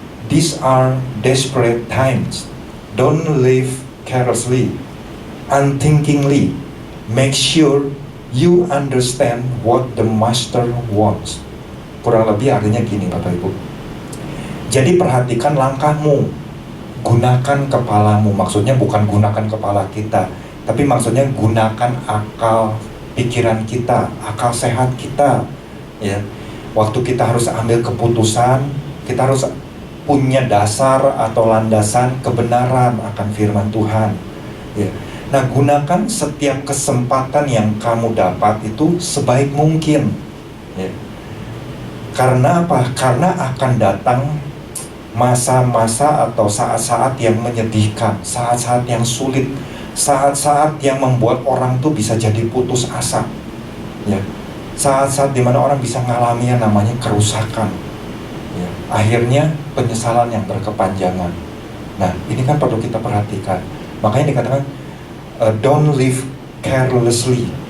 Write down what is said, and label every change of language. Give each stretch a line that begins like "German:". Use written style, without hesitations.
English: These are desperate times. Don't live carelessly, unthinkingly. Make sure you understand what the master wants.
Indonesian: Kurang lebih artinya gini Bapak Ibu. Jadi perhatikan langkahmu, gunakan kepalamu. Maksudnya bukan gunakan kepala kita, tapi maksudnya gunakan akal pikiran kita, akal sehat kita ya. Waktu kita harus ambil keputusan, kita harus punya dasar atau landasan kebenaran akan firman Tuhan ya. Nah, gunakan setiap kesempatan yang kamu dapat itu sebaik mungkin ya. Karena apa? Karena akan datang masa-masa atau saat-saat yang menyedihkan, saat-saat yang sulit, saat-saat yang membuat orang tuh bisa jadi putus asa ya. Saat-saat dimana orang bisa mengalami yang namanya kerusakan ya. Akhirnya penyesalan yang berkepanjangan. Nah, ini kan perlu kita perhatikan. Makanya dikatakan
English: don't live carelessly.